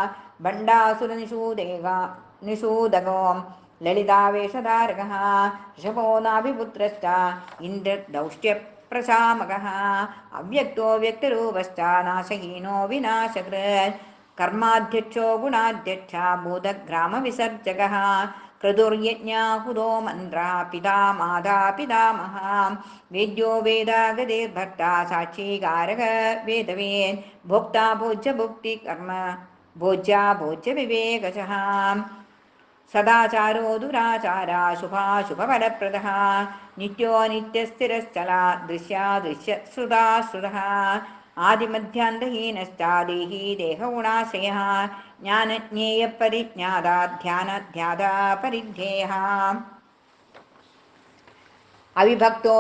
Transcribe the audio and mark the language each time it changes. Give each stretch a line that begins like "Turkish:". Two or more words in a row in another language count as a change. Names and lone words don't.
Sanskrit: ഭണ്ഡാസുരനിഷൂദകോ ലളിതാവേഷധാരകഃ ഋഷഭോ നാഭിപുത്രശ്ച ഇന്ദ്രദൗഷ്ട്യപ്രശാമകഃ അവ്യക്തോ വ്യക്തരൂപശ്ച നാശഹീനോ വിനാശകൃത് കർമാധ്യക്ഷോ ഗുണാധ്യക്ഷ ഭൂതഗ്രാമവിസർജകഃ ക്രതുർയജ്ഞാഹുതോ മന്ത്ര പിതാ മാതാ പിതാമഹ വേദ്യോ വേദാഗതിർഭർത്ത സാക്ഷീകാരക വേദവേൻ ഭോക്താ ഭോജ്യ ഭുക്തി കർമ്മ भोज्या भोज्यविवेकशः सदाचारो दुराचारा शुभाशुभफलप्रदः नित्यो नित्यस्थिरश्चला दृश्यादृश्यश्रुता श्रुतः आदिमध्यान्तहीनश्चादेही देहगुणाश्रयः ज्ञानज्ञेयपरिज्ञाता ध्यानध्याता परिध्येयः अविभक्तो